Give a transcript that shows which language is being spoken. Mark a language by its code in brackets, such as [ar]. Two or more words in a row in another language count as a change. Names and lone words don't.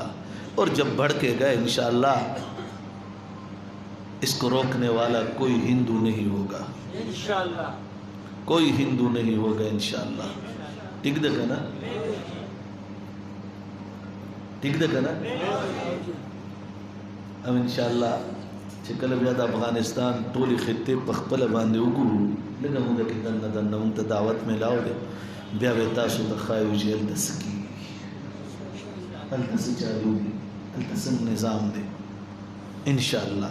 [ur] اور جب بھڑکے گا انشاءاللہ اس کو روکنے والا کوئی ہندو نہیں ہوگا انشاءاللہ، کوئی ہندو نہیں ہوگا انشاءاللہ. ٹھیک دے گا نا، ٹھیک دے گا نا. [ps] اب انشاءاللہ چکل بیاد افغانستان ټول خطے پخپل باندې وګورو، لکه موږ کې دنه دنه موږ ته دعوت میلاو دی، بیا به تاسو ته ښایو چې هلته څه کېږي، هلته څه چالو دي، هلته څنګه نظام دی انشاءالله.